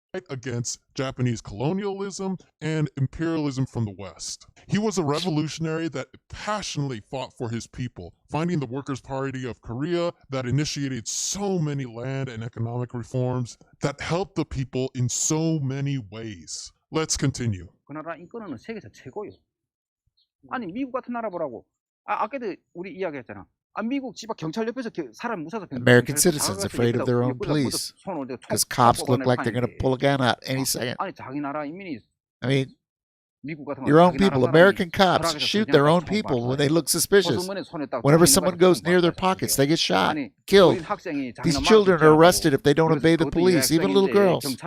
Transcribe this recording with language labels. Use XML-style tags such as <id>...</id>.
<en>Against Japanese colonialism and imperialism from the West. He was a revolutionary that passionately fought for his people, finding the Workers' Party of Korea that initiated so many land and economic reforms that helped the people in so many ways. Let's continue.</en> <ko>그 나라 인권은 세계에서 최고요. 아니 미국 같은 나라 보라고. 아까도 우리 이야기했잖아. 미국 집 경찰 옆에서 사람 무서워서</ko> <en>American citizens afraid of their own police because cops look like they're going to pull a gun out any second.</en> <ko>아니 자기 나라 인민이</ko> <en>I mean, your own people, American cops shoot their own people when they look suspicious. Whenever someone goes near their pockets, they get shot, killed. These children are arrested if they don't obey the police, even little girls.</en>